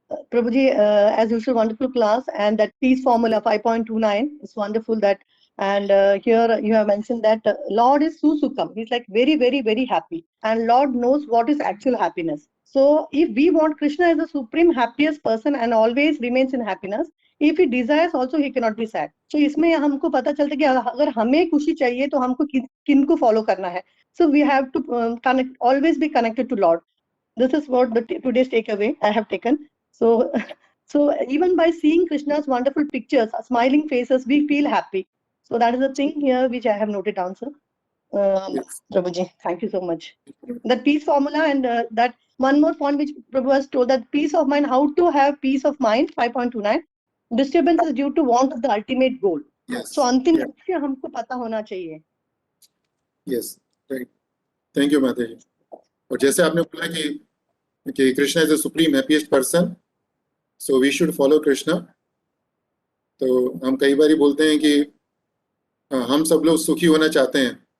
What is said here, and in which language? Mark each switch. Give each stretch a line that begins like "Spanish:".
English: Prabhuji, as usual, wonderful class, and that peace formula 5.29 is wonderful. That and here you have mentioned that Lord is Susukham. He's like very, very, very happy, and Lord knows what is actual happiness. So if we want Krishna as the supreme happiest person and always remains in happiness, if he desires also he cannot be sad.
Hindi: So इसमें हमको पता चलता है कि अगर हमें खुशी चाहिए तो हमको किनको follow करना है.
English: So we have to connect, always be connected to Lord. This is what today's takeaway I have taken. So, so even by seeing Krishna's wonderful pictures, smiling faces, we feel happy. So that is the thing here which I have noted down, sir. Prabhuji, thank you so much. That peace formula, and that one more point which Prabhu has told, that peace of mind, how to have peace of mind, 5.29. Disturbance is due to want of the ultimate goal. Yes.
Hindi: So अंतिम लक्ष्य हमको पता होना चाहिए.
English: Yes, right. Thank you, माता जी।
Hindi: और जैसे आपने बोला कि
English: Krishna is the supreme happiest person, so we should follow Krishna.
Hindi: तो हम कई बार बोलते हैं कि हम सब लोग सुखी होना चाहते हैं,